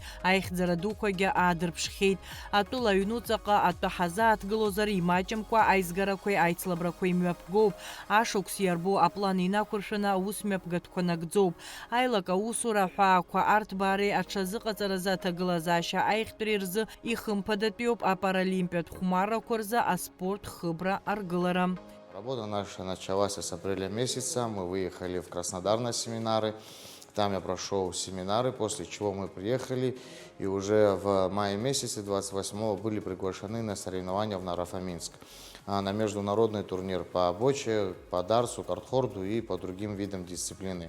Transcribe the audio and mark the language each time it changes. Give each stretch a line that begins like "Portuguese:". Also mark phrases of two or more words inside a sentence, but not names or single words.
Abkhazian: Аихьӡара дуқәагьы аадырԥшхьеит. Атәыла аҩнуҵаҟа атәы ҳазааҭгылозар имаҷымкәа аизгарақәеи аицлабрақәеи мҩаԥгоуп. Ашықәс иарбоу аплан инақәыршәаны аусмҩаԥгатәқәа нагӡоуп. Аилак аусура аҳәаақәа арҭбаареи аҽазыҟаҵаразы аҭагылазаашьа аихтәреи рзы ихымԥадатәиуп апаралимпиатә хәмаррақәа рзы аспорт хыбра аргылара.
Russian: Работа наша началась с апреля месяца. Мы выехали в Краснодар на семинары. Там я прошел семинары, после чего мы приехали. И уже в мае месяце 28-го были приглашены на соревнования в Наро-Фоминск. На международный турнир по боче, по дартсу, картхорду и по другим видам дисциплины.